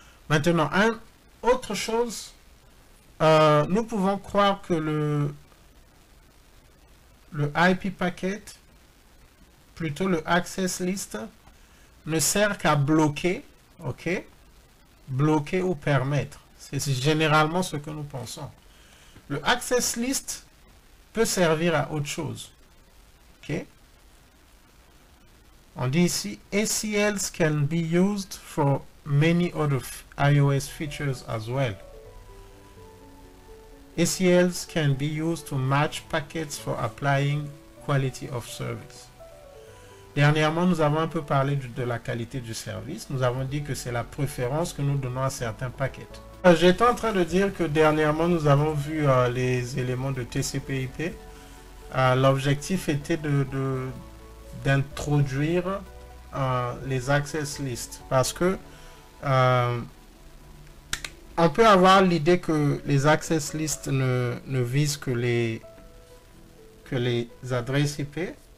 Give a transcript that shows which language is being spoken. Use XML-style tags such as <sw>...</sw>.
<fr>Maintenant, autre chose, nous pouvons croire que le IP packet, plutôt le access list, ne sert qu'à bloquer, ok, bloquer ou permettre. C'est généralement ce que nous pensons. Le access list peut servir à autre chose, ok. On dit ici,</fr> <en>ACLs can be used for many other iOS features as well. ACLs can be used to match packets for applying quality of service.</en> <fr>Dernièrement, nous avons un peu parlé de la qualité du service. Nous avons dit que c'est la préférence que nous donnons à certains paquets. J'étais en train de dire que dernièrement, nous avons vu les éléments de TCP/IP. L'objectif était d'introduire les access lists parce que on peut avoir l'idée que les access lists ne visent que les adresses IP.</fr>